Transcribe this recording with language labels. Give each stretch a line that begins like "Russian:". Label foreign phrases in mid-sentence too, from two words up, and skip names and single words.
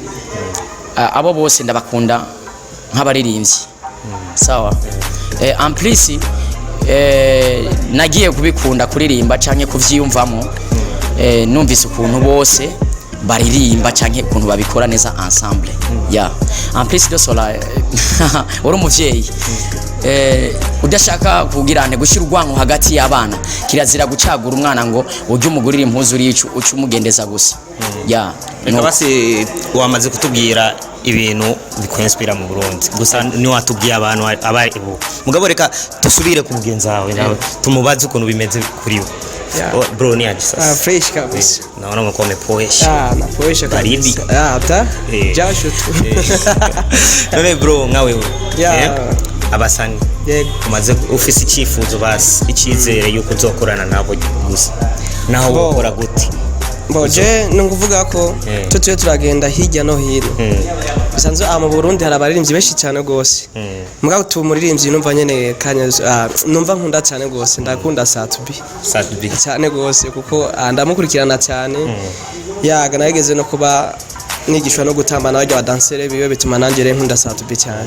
Rundi: abo bose ndabakunda nk'abaririmbyi sawa
French: en plus
Rundi: nagiye kubikunda kuririmba canke kuvyiyumvamo numvise ukuntu bose baririmba canke ukuntu babikora neza ensemble
French: en plus de cela
Rundi: uri umuvyeyi udashaka kugirane gushira urwango hagati y'abana kirazira gucagura umwana ngo ujye umugurira impuzu uricu ucu umugendeza gusa reka basi wamaze kutubwira ibintu bikwinspira mu Burundi gusa ni watubwiye abantu abari mugabo reka tusubire ku mugenzi wawe nawe tumubaze ukuntu bimeze kuri we bro ni aje sasa
Swahili: fresh kabisa naona mko mepoesha napoesha kabisa hata jasho tu
Rundi: none bro nkawe abasani umaze ufise icyifuzo basi icyizere yuko uzokorana nabo gusa naho ukora gute Boje nukuvuga ko tutuye turagenda hirya no hino bisanzwe mu Burundi hari abaririmbyi benshi cyane gose mugabo tumuririmbyi numva nyene kanya numva nkunda cyane gose ndakunda Satubi cyane gose kuko ndamukurikirana cyane yaga nageze no kuba nigishwa no gutamba n'abajya badansere biwe bituma nanjye nkunda Satubi cyane